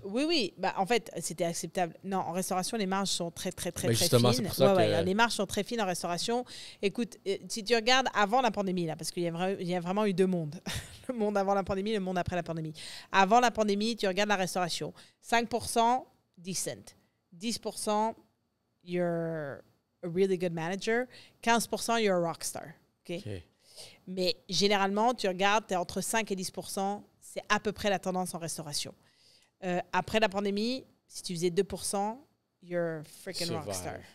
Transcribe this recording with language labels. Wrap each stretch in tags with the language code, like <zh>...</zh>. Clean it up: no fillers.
<fr>oui. En fait, c'était acceptable. Non, en restauration, les marges sont très fines. Justement, c'est pour ça que... les marges sont très fines en restauration. Écoute, si tu regardes avant la pandémie, là, parce qu'il y a vraiment eu deux mondes. Le monde avant la pandémie, le monde après la pandémie. Avant la pandémie, tu regardes la restauration. 5%,</fr> <en>decent. 10%, you're a really good manager. 15%, you're a rockstar. OK?</en> <fr>Mais généralement, tu regardes, tu es entre 5 et 10%. C'est à peu près la tendance en restauration. Après la pandémie, si tu faisais 2%,</fr> <en>you're a freaking rockstar.</en>